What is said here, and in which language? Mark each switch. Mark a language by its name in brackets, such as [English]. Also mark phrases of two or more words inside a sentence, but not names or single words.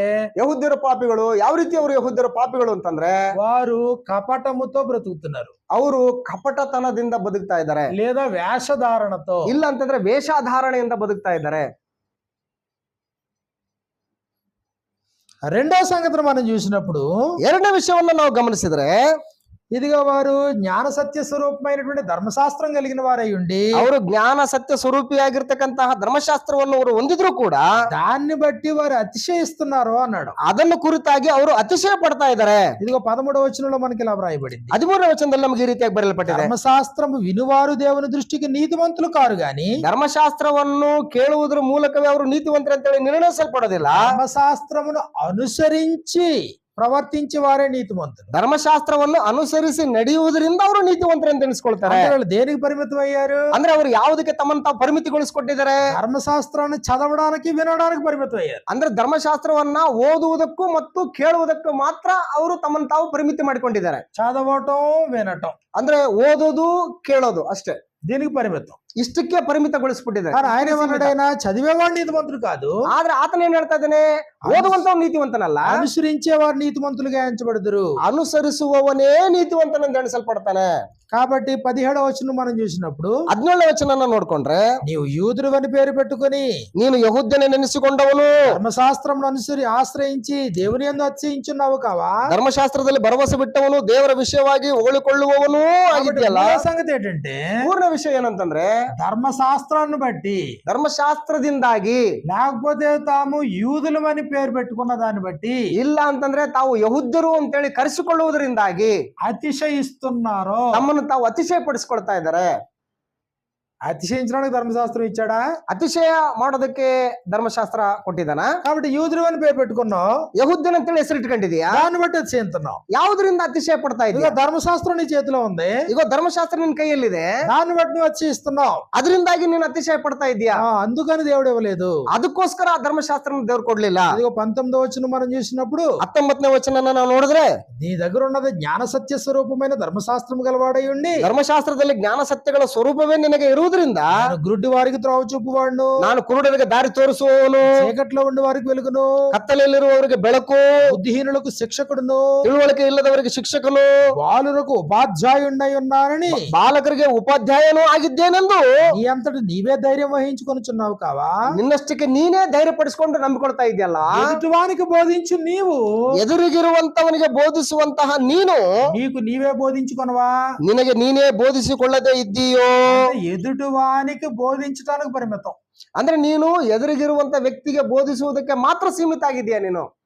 [Kannada] ಯಹೂದ್ಯರ ಪಾಪಿಗಳು ಯಾವ ರೀತಿ ಅವರು ಯಹೂದ್ಯರ ಪಾಪಿಗಳು ಅಂತಂದ್ರೆ [Telugu] వారు కపటముతో బ్రతుకుతున్నారు, [Kannada] ಅವರು ಕಪಟತನದಿಂದ ಬದುಕ್ತಾ ಇದ್ದಾರೆ, [Telugu] లేదా వేషధారణతో, [Kannada] ಇಲ್ಲ ಅಂತಂದ್ರೆ ವೇಷಧಾರಣೆಯಿಂದ ಬದುಕ್ತಾ ಇದ್ದಾರೆ. [Telugu] రెండో సంగతిని మనం చూసినప్పుడు [Kannada] 2ನೇ ವಿಷಯವನ್ನ ನಾವು ಗಮನಿಸಿದ್ರೆ, [Telugu] ఇదిగో వారు జ్ఞాన సత్య స్వరూపమైనటువంటి ధర్మశాస్త్రం కలిగిన వారై ఉండి, [Kannada] ಅವರು ಜ್ಞಾನ ಸತ್ಯ ಸ್ವರೂಪಿಯಾಗಿರ್ತಕ್ಕಂತಹ ಧರ್ಮಶಾಸ್ತ್ರವನ್ನು ಅವರು ಹೊಂದಿದ್ರು ಕೂಡ [Telugu] దాన్ని బట్టి వారు అతిశయిస్తున్నారు అన్నాడు. [Kannada] ಅದನ್ನು ಕುರಿತಾಗಿ ಅವರು ಅತಿಶಯ ಪಡ್ತಾ ಇದ್ದಾರೆ. [Telugu] ఇదిగో 13వ వచనంలో మనకి ఇలా వ్రాయబడింది. [Kannada] 13ನೇ ವಚನದಲ್ಲಿ ನಮಗೆ ಈ ರೀತಿಯಾಗಿ ಬರೆಯಲ್ಪಟ್ಟಿದೆ. [Telugu] ధర్మశాస్త్రము వినువారు దేవుని దృష్టికి నీతిమంతులు కారు గాని, [Kannada] ಧರ್ಮಶಾಸ್ತ್ರವನ್ನು ಕೇಳುವುದರ ಮೂಲಕವೇ ಅವರು ನೀತಿವಂತರು ಅಂತೇಳಿ ನಿರ್ಣಯಿಸಲ್ಪಡೋದಿಲ್ಲ. [Telugu] ధర్మశాస్త్రమును అనుసరించి ప్రవర్తించే వారే నీతిమంతులు. [Kannada] ಧರ್ಮಶಾಸ್ತ್ರವನ್ನು ಅನುಸರಿಸಿ ನಡೆಯುವುದರಿಂದ ಅವರು ನೀತಿವಂತರು ಅಂತ ಎಣಿಸ್ಕೊಳ್ತಾರೆ. [Telugu] అంటే వాళ్ళు దేనికి పరిమితం అయ్యారు? [Kannada] ಅಂದ್ರೆ ಅವರು ಯಾವುದಕ್ಕೆ ತಮ್ಮನ್ನು ತಾವು ಪರಿಮಿತಿಗೊಳಿಸಿಕೊಟ್ಟಿದ್ದಾರೆ? [Telugu] ధర్మశాస్త్రాన్ని చదవడానికి వినడానికి పరిమితం అయ్యారు. [Kannada] ಅಂದ್ರೆ ಧರ್ಮಶಾಸ್ತ್ರವನ್ನ ಓದುವುದಕ್ಕೂ ಮತ್ತು ಕೇಳುವುದಕ್ಕೂ ಮಾತ್ರ ಅವರು ತಮ್ಮನ್ನು ತಾವು ಪರಿಮಿತಿ ಮಾಡಿಕೊಂಡಿದ್ದಾರೆ. [Telugu] చదవటం వినటం, [Kannada] ಅಂದ್ರೆ ಓದೋದು ಕೇಳೋದು ಅಷ್ಟೇ, [Telugu] దీనికి పరిమితం, [Kannada] ಇಷ್ಟಕ್ಕೆ ಪರಿಮಿತಗೊಳಿಸ್ಬಿಟ್ಟಿದ್ದಾರೆ. [Telugu] కానీ ఆయన ఏమన్నాడైనా చదివేవాడు నీతిమంతుడు కాదు, [Kannada] ಆದ್ರೆ ಆತನ ಏನ್ ಹೇಳ್ತಾ ಇದ್ದಾನೆ? ಓದುವಂತವ್ ನೀತಿವಂತನಲ್ಲ, [Telugu] అనుసరించేవారు నీతిమంతులుగా ఎంచబడుదురు, [Kannada] ಅನುಸರಿಸುವವನೇ ನೀತಿವಂತನೆಂದು ಎಣಿಸಲ್ಪಡ್ತಾನೆ. [Telugu] కాబట్టి 17వ వచనం మనం చూసినప్పుడు [Kannada] 17ನೇ ವಚನ ನೋಡ್ಕೊಂಡ್ರೆ, [Telugu] నీవు యూదుడు అని పేరు పెట్టుకుని [Kannada] ನೀನು ಯಹೂದ್ಯನೇ ನೆನೆಸಿಕೊಂಡವನು [Telugu] ధర్మశాస్త్రం ఆశ్రయించి దేవుని యందు అతిశయించున్నావు కావా. [Kannada] ಧರ್ಮಶಾಸ್ತ್ರದಲ್ಲಿ ಭರವಸೆ ಬಿಟ್ಟವನು, ದೇವರ ವಿಷಯವಾಗಿ ಹೋಳಿಕೊಳ್ಳುವವನು ಆಗಿದೆಯಲ್ಲ. [Telugu] సంగతి ఏంటంటే, [Kannada] ಪೂರ್ಣ ವಿಷಯ ಏನಂತಂದ್ರೆ [Telugu] ధర్మశాస్త్రాన్ని బట్టి, [Kannada] ಧರ್ಮಶಾಸ್ತ್ರದಿಂದಾಗಿ, [Telugu] లేకపోతే తాము యూదులమని పేరు పెట్టుకున్న దాన్ని బట్టి, [Kannada] ಇಲ್ಲ ಅಂತಂದ್ರೆ ತಾವು ಯಹೂದ್ಯರು ಅಂತೇಳಿ ಕರೆಸಿಕೊಳ್ಳುವುದರಿಂದಾಗಿ [Telugu] అతిశయిస్తున్నారు, [Kannada] ತಮ್ಮನ್ನು ತಾವು ಅತಿಶಯ ಪಡಿಸ್ಕೊಳ್ತಾ ಇದ್ದಾರೆ. [Telugu] అతిశయించడానికి ధర్మశాస్త్రం ఇచ్చాడా? [Kannada] ಅತಿಶಯ ಮಾಡೋದಕ್ಕೆ ಧರ್ಮಶಾಸ್ತ್ರ ಕೊಟ್ಟಿದ್ದಾನ? [Telugu] కాబట్టి యూదులు అని పేరు పెట్టుకున్నావు, [Kannada] ಯಹೂದ್ಯನ್ ಅಂತೇಳಿ ಹೆಸರಿಟ್ಕೊಂಡಿದೀಯಾ? [Telugu] దాన్ని బట్టి అతిశయిస్తున్నావు. [Kannada] ಯಾವುದರಿಂದ ಅತಿಶಯ ಪಡ್ತಾ [Telugu] ఇదిగో [Kannada] ಇದೀಯ? [Telugu] ధర్మశాస్త్రం నీ చేతిలో ఉంది, [Kannada] ಈಗ ಧರ್ಮಶಾಸ್ತ್ರ ನಿನ್ ಕೈಯಲ್ಲಿದೆ, [Telugu] దాన్ని బట్టి నువ్వు అతిశయిస్తున్నావు. [Kannada] ಅದರಿಂದಾಗಿ ನೀನು ಅತಿಶಯ ಪಡ್ತಾ ಇದೀಯಾ. [Telugu] అందుకని దేవుడు ఇవ్వలేదు. [Kannada] ಅದಕ್ಕೋಸ್ಕರ ಆ ಧರ್ಮಶಾಸ್ತ್ರ ದೇವ್ರು ಕೊಡ್ಲಿಲ್ಲ. [Telugu] ఇదిగో 19వ వచనం మనం చూసినప్పుడు [Kannada] 19ನೇ ವಚನ ನಾವು ನೋಡಿದ್ರೆ, [Telugu] నీ దగ్గర ఉన్నది జ్ఞాన సత్య స్వరూపమైన ధర్మశాస్త్రం గలవాడై ఉండి [Kannada] ಧರ್ಮಶಾಸ್ತ್ರದಲ್ಲಿ ಜ್ಞಾನ ಸತ್ಯಗಳ ಸ್ವರೂಪವೇ ನಿನಗೆ ಇರುವುದರಿಂದ [Telugu] నేను గుడ్డి వారికి త్రోవ చూపువాడును, [Kannada] ನಾನು ಕುರುಡರಿಗೆ ದಾರಿ ತೋರಿಸುವವನು, [Telugu] చీకట్లో ఉండి వారికి వెలుగును, [Kannada] ಕತ್ತಲೆಯಲ್ಲಿರುವವರಿಗೆ ಬೆಳಕು, [Telugu] బుద్ధిహీనులకు శిక్షకుడును, [Kannada] ತಿಳುವಳಿಕೆ ಇಲ್ಲದವರಿಗೆ ಶಿಕ್ಷಕನು, [Telugu] బాలురకు ఉపాధ్యాయుండై ఉన్నానని [Kannada] ಬಾಲಕರಿಗೆ ಉಪಾಧ್ಯಾಯನೂ ಆಗಿದ್ದೇನೆಂದು [Telugu] నీ అంతటి నీవే ధైర్యం వహించుకొనుచున్నావు కావా? [Kannada] ನಿನ್ನಷ್ಟಕ್ಕೆ ನೀನೇ ಧೈರ್ಯಪಡಿಸಿಕೊಂಡು ನಂಬಿಕೊಳ್ತಾ ಇದೆಯಲ್ಲ. [Telugu] ఎదుటివానికి బోధించు నీవు [Kannada] ಎದುರಿಗಿರುವಂತವನಿಗೆ ಬೋಧಿಸುವಂತಹ ನೀನು [Telugu] నీకు నీవే బోధించుకొనవా? [Kannada] ನಿನಗೆ ನೀನೇ ಬೋಧಿಸಿಕೊಳ್ಳದೆ ಇದ್ದೀಯೋ? [Telugu] ఎదుటివానికి బోధించడానికి పరిమితం. [Kannada] ಅಂದ್ರೆ ನೀನು ಎದುರಿಗಿರುವಂತ ವ್ಯಕ್ತಿಗೆ ಬೋಧಿಸುವುದಕ್ಕೆ ಮಾತ್ರ ಸೀಮಿತ ಆಗಿದೆಯಾ ನೀನು?